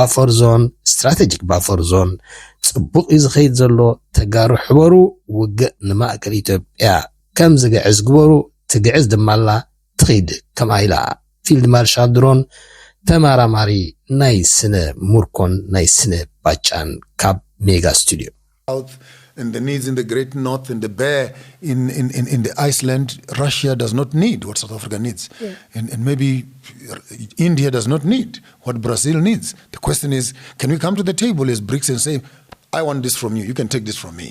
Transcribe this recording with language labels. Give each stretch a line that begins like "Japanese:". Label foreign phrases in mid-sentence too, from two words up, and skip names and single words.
Tigrinya: ባፈር ዞን ጽቡቕ እዩ ዝኸይድ ዘሎ ተጋሩ ሕበሩ ውግእ ንማእከል ኢትዮጵያ ከም ዝግዕዝ ግበሩ ትግዕዝ ድማላ ትኺድ ከማ ኢላ
English: Field Marshal
Tigrinya: ድሮን ተማራማሪ ናይ ስነ ሙርኮን ናይ ስነ ባጫን ካብ ሜጋ ስቱዲዮ
English: and the needs in the great north and the bear in the Iceland, Russia does not need what South Africa needs. Yeah. And maybe India does not need what Brazil needs. The question is, can we come to the table as BRICS and say, I want this from you, you can take this from me.